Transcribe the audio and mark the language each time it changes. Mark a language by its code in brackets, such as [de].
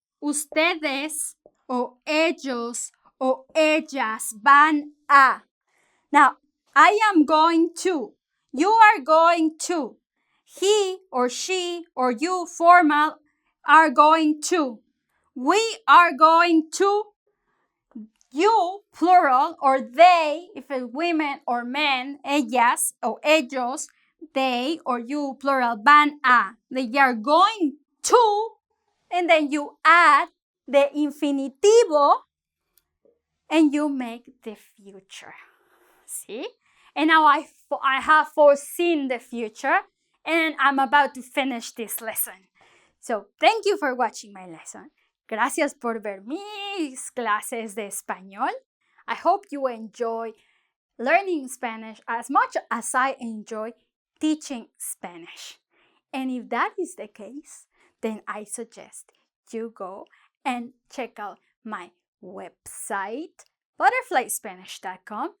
[es] Ustedes o ellos o ellas van a. [en] Now, I am going to. You are going to. He or she or you, formal, are going to. We are going to. You, plural, or they, if it's women or men, ellas or ellos, they or you, plural, van a. They are going to, and then you add the infinitivo, and you make the future. See? And now I have foreseen the future, and I'm about to finish this lesson. So, thank you for watching my lesson. [es] Gracias por ver mis clases de español. [en] I hope you enjoy learning Spanish as much as I enjoy teaching Spanish. And if that is the case, then I suggest you go and check out my website, butterflyspanish.com.